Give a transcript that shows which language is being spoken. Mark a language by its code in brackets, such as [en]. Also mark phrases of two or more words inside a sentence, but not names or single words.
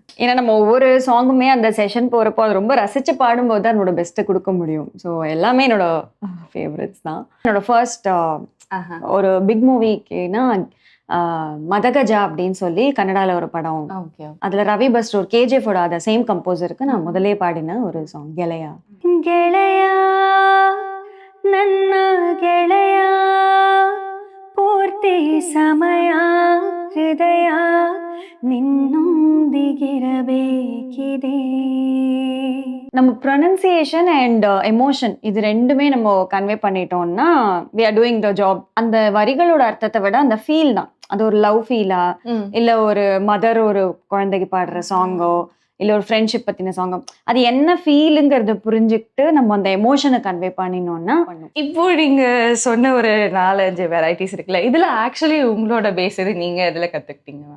[ta] ஏன்னா நம்ம ஒவ்வொரு சாங்குமே அந்த செஷன் போகிறப்போ அது ரொம்ப ரசித்து பாடும்போது தான் என்னோட பெஸ்ட்டை கொடுக்க முடியும். ஸோ எல்லாமே என்னோட ஃபேவரட்ஸ் தான். என்னோட ஃபர்ஸ்ட் ஒரு [en] big movieக்குன்னா [ta] மதகஜா அப்படின்னு சொல்லி கன்னடாவில் ஒரு படம். அதில் ரவி பஸ்ரூர் கேஜிஎஃபோட அதை [en] same composerக்கு [ta] நான் முதலே பாடின ஒரு சாங் [kn] ಗೆಳೆಯ ಗೆಳೆಯ ನನ್ನ ಗೆಳೆಯ ಪೂರ್ತಿ ಸಮಯ ಹೃದಯ ನಿನ್ನೊಂದಿಗಿರಬೇಕಿದೆ. [ta] நம்ம [en] pronunciation and emotion [ta] இது ரெண்டுமே நம்ம கன்வே பண்ணிட்டோம்னா [en] we are doing the job. [ta] அந்த வரிகளோட அர்த்தத்தை விட அந்த ஃபீல் தான். அது ஒரு [en] love feelா [ta] இல்ல ஒரு மதர் ஒரு குழந்தைக்கு பாடுற சாங்கோ இல்ல ஒரு ஃப்ரெண்ட்ஷிப் பத்தின சாங்கோ, அது என்ன ஃபீலுங்கிறத புரிஞ்சுக்கிட்டு நம்ம அந்த [en] emotionஐ convey [ta] பண்ணினோம்னா பண்ணும். இப்போ நீங்க சொன்ன ஒரு 4-5 வெரைட்டிஸ் இருக்குல்ல, இதுல ஆக்சுவலி உங்களோட பேஸ் எது, நீங்க எதுல கத்துக்கிட்டீங்க மேம்?